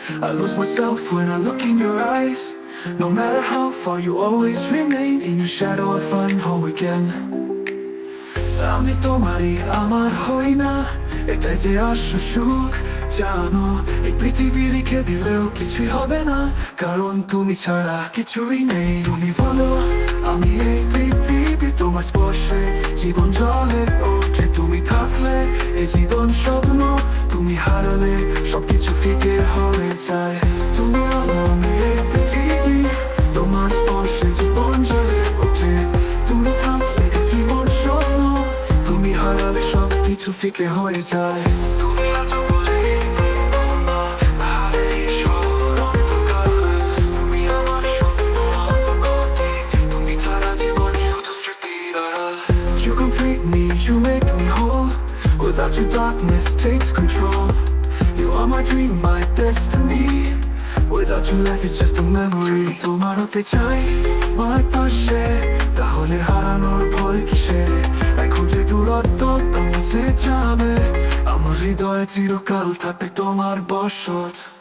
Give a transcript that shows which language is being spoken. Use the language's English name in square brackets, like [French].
[English] I lose myself when I look in your eyes. No matter how far, you always remain. In your shadow I find home again. [Bangla] আমি তোমারই, আমার হই না, এটাই যে আসল সুখ। জানো এই পৃথিবী লিখে দিলেও কিছুই হবে না, কারণ তুমি ছাড়া কিছুই নেই। তুমি বলো আমি এই পৃথিবী, তোমার স্পর্শে জীবন জ্বলে ওঠে। তুমি থাকলে এই জীবন স্বপ্ন, তুমি হারালে সবকিছু ফিকে হয়ে যায়। তুমি আলো, আমি এই পৃথিবী, তোমার স্পর্শে জীবন জ্বলে ওঠে। তুমি থাকলে এই জীবন স্বপ্ন, তুমি হারালে সবকিছু ফিকে হয়ে যায়। তুমি আছো বলে না, হারে ঈশ্বর অন্ধকার। তুমি আমার স্বপ্ন গতি, তুমি ছাড়া জীবন শুধু স্মৃতির আড়াল। [English] You complete me, you make me whole. Without you darkness takes control. You are my dream, my destiny. Without you life is just a memory. [Bangla] তোমার হতে চাই আমার পাশে, তাহলে হারানোর ভয় কিসে? এখন যে দূরত্ব তা মুছে যাবে, আমার হৃদয়ে চিরকাল থাকবে তোমার বসত।